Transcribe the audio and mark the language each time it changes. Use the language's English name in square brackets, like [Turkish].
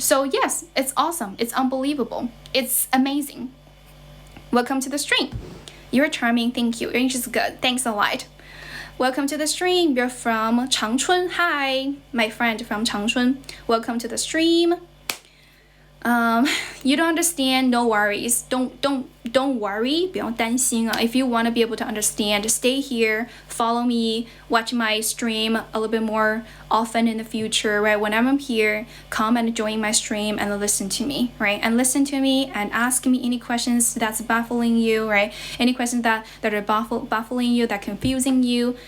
[English] So yes, it's awesome. It's unbelievable. It's amazing. Welcome to the stream. You're charming. Thank you. Your English is good. Thanks a lot. Welcome to the stream. You're from Changchun. Hi, my friend from Changchun. Welcome to the stream. You don't understand, no worries. Don't worry, [Chinese] 不用担心啊. [English] If you want to be able to understand, stay here, follow me, watch my stream a little bit more often in the future, right? Whenever I'm here, come and join my stream and listen to me, right? And listen to me and ask me any questions that's baffling you, right? Any questions that are baffling you, that confusing you.